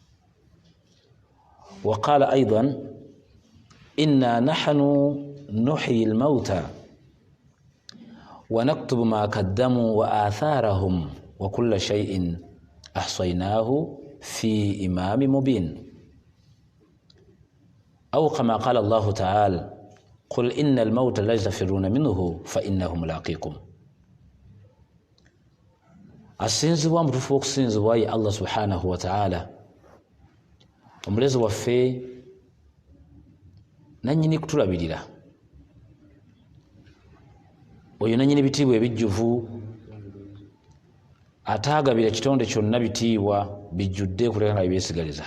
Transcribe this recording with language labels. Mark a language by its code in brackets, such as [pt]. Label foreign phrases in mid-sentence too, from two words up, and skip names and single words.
[ar] وقال أيضا: إنا نحن نحيي الموتى ونكتب ما قدموا وآثارهم وكل شيء أحصيناه في إمام مبين. أو كما قال الله تعالى: قل إن الموت الذي تفرون منه فإنه ملاقيكم. [lg] asinzibwa mutufu okusinzibwa ye Allah [ar] سبحانه وتعالى, [lg] omulezi waffe nannyini kutulabirira, oyo nannyini bitiibwa ebijjuvu, ataagabira kitonde kyonna bitiibwa bijjudde kuleka nga bibyesigaliza.